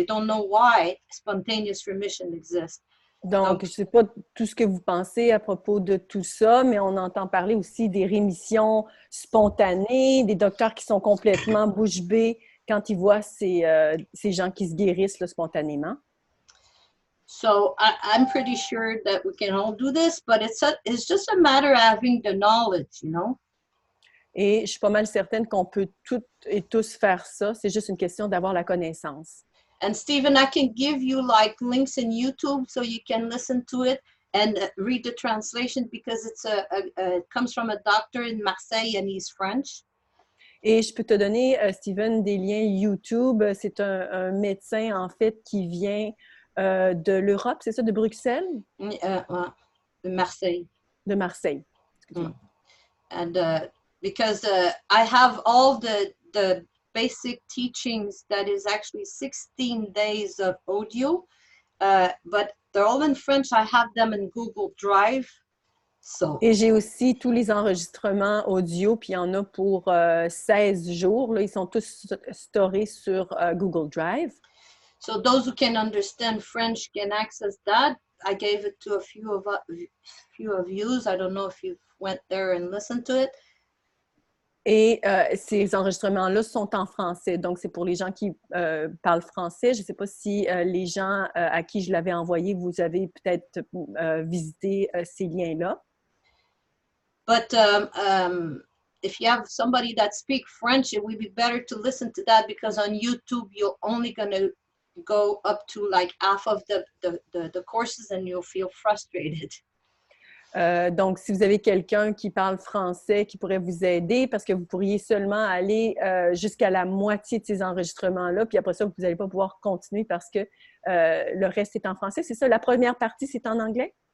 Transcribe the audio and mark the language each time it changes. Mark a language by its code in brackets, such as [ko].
[en] They don't know why spontaneous remission exists. [fr] Donc, je ne sais pas tout ce que vous pensez à propos de tout ça, mais on entend parler aussi des rémissions spontanées, des docteurs qui sont complètement bouche bée quand ils voient ces gens qui se guérissent là, spontanément. [en] So I'm pretty sure that we can all do this, but it's just a matter of having the knowledge, you know. [fr] Et je suis pas mal certaine qu'on peut toutes et tous faire ça. C'est juste une question d'avoir la connaissance. [en] And Stephen, I can give you like links in YouTube so you can listen to it and read the translation because it comes from a doctor in Marseille and he's French. [fr] Et je peux te donner, Stephen, des liens YouTube. C'est un médecin, en fait, qui vient de l'Europe, c'est ça, de Bruxelles? De Marseille. De Marseille. [en] And because I have all the basic teachings that is actually 16 days of audio, but they're all in French. I have them in Google Drive. So. [fr] Et j'ai aussi tous les enregistrements audio, puis il y en a pour 16 jours. Là, ils sont tous storés sur Google Drive. [en] So those who can understand French can access that. I gave it to a few of you. I don't know if you went there and listened to it. [fr] Et ces enregistrements-là sont en français. Donc, c'est pour les gens qui parlent français. Je ne sais pas si les gens à qui je l'avais envoyé, vous avez peut-être visité ces liens-là. [en] But if you have somebody that speaks French, it would be better to listen to that, because on YouTube, you're only going to go up to like half of the courses and you'll feel frustrated. [fr] Donc, si vous avez quelqu'un qui parle français qui pourrait vous aider, parce que vous pourriez seulement aller jusqu'à la moitié de ces enregistrements-là, puis après ça, vous n'allez pas pouvoir continuer parce que le reste est en français. C'est ça, la première partie, c'est en anglais?